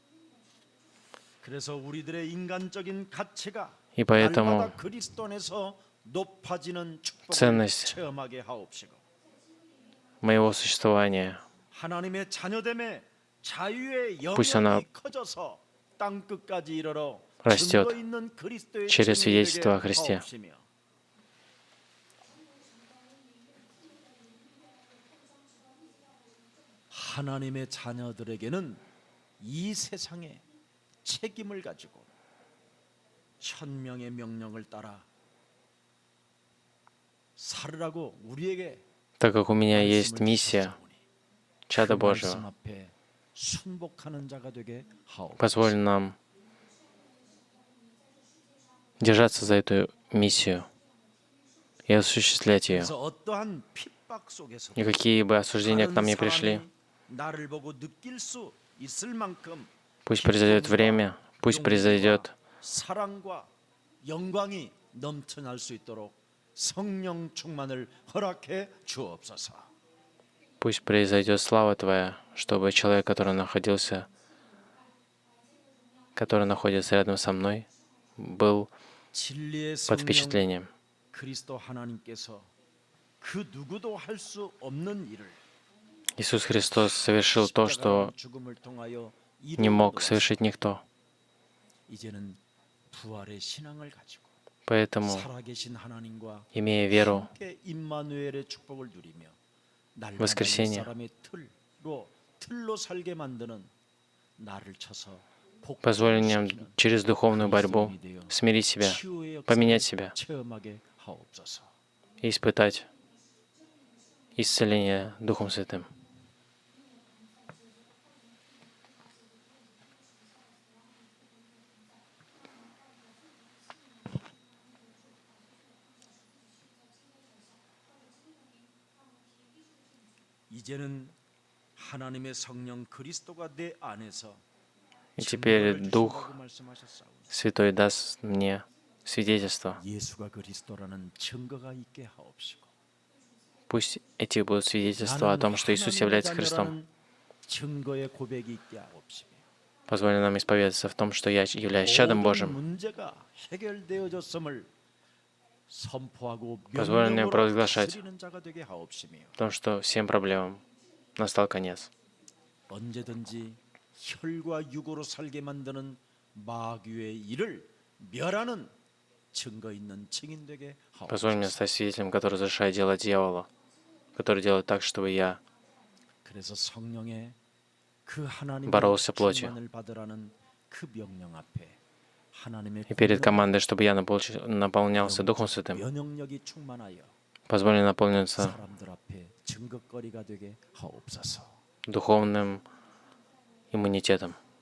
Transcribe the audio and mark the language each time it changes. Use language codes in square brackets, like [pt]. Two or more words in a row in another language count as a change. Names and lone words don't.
[ru] И поэтому ценность моего существования, пусть она растет через свидетельство о Христе. [ko] 하나님의 자녀들에게는 이 세상에 책임을 가지고 천명의 명령을 따라 살으라고 우리에게 [ru] Так как у меня есть миссия, чада Божьего, [ko] 앞에 순복하는 자가 되게 하옵소서. [ru] позволь нам держаться за эту миссию и осуществлять ее. [ko] 그래서 어떠한 핍박 속에서 [ru] И какие бы осуждения к нам ни пришли, [ko] 나를 보고 느낄 수 있을 만큼 [ru] пусть произойдет время, пусть произойдет [ko] 사랑과 영광이 넘쳐날 수 있도록 성령 충만을 허락해 주옵소서. [ru] Пусть произойдет слава Твоя, чтобы человек, который находится рядом со мной, был [ko] 진리의 [ru] под [ko] 성령 [ru] впечатлением. [ko] 그리스도 하나님께서 그 누구도 할 수 없는 일을 [ru] Иисус Христос совершил то, что [ko] 죽음을 통하여 [ru] не мог совершить никто. [ko] 이제는 부활의 신앙을 가지고 [ru] Поэтому, [ko] 살아계신 하나님과 [ru] имея веру [ko] 함께 임마누엘의 축복을 누리며 날마다 [ru] воскресения, [ko] 사람의 틀로 살게 만드는 나를 쳐서 [ru] позволь нам через духовную борьбу смирить себя, поменять себя [ko] 체험하게 하옵소서. [ru] и испытать исцеление Духом Святым. [ko] 이제는 하나님의 성령 그리스도가 내 안에서 [ru] И теперь [ko] 증거를 [ru] Дух [ko] 주신다고 말씀하셨사오니 [ru] Святой даст мне свидетельство. [ko] 예수가 그리스도라는 증거가 있게 하옵시고 [ru] Пусть эти будут свидетельства о том, что Иисус является Христом. [ko] 증거의 고백이 있게 하옵시며 [ru] Позволь нам исповедаться в том, что я являюсь чадом Божьим. [ko] 문제가 해결되어졌음을 선포하고 [ru] Позволь мне [ko] 명령으로 [ru] провозглашать [ko] 다스리는 자가 되게 하옵시며 [ru] в том, что всем проблемам настал конец. [ko] 언제든지 혈과 육으로 살게 만드는 마귀의 일을 멸하는 증거 있는 증인 되게 [ru] Позволь мне [ko] 하옵소서. [ru] стать свидетелем, который разрушает дело дьявола, который делает так, чтобы я [ko] 그래서 성령의 그 하나님의 [ru] боролся плотью. [ko] 충만을 받으라는 그 명령 앞에 하나님의 [ru] И перед командой, чтобы я наполнялся Духом Святым. [ko] 면역력이 충만하여 [ru] Позволь мне наполниться [ko] 사람들 앞에 증거거리가 되게 하옵소서. [ru] духовным иммунитетом.